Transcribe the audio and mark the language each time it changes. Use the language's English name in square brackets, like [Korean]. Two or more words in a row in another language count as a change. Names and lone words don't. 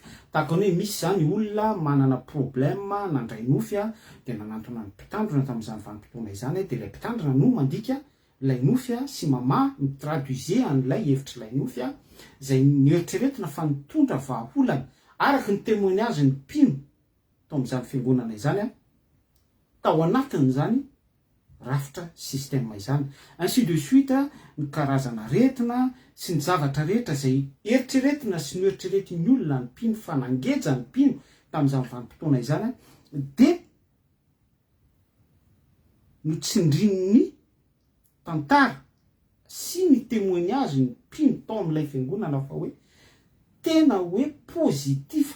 [Malagasy] tahaka ny hoe misy zany olona manana problème nandray nofy dia nanantona ny mpitandrina tamin'izany vanim-potoana izany, dia ilay mpitandrina no mandika ilay nofy sy mamaha mitraduise an'ilay hevitra ilay nofy izay nieritreretina fa nitondra vahaolana araka ny témoignage ny mpino tao amin'izany fiangonana izany tao anatin'izany rafitra système izany. [French] Ainsi de suite [Malagasy] ny karazana retina sy ny zavatra rehetra izay eritreretina sy noeritreretin'ny olona ny mpino fa nangeja ny mpino tamin'izany vanim-potoana izany dia notsindrin'ny tantara sy ny témoignage ny mpino tao amin'ilay fiangonana fa hoe tena hoe positif,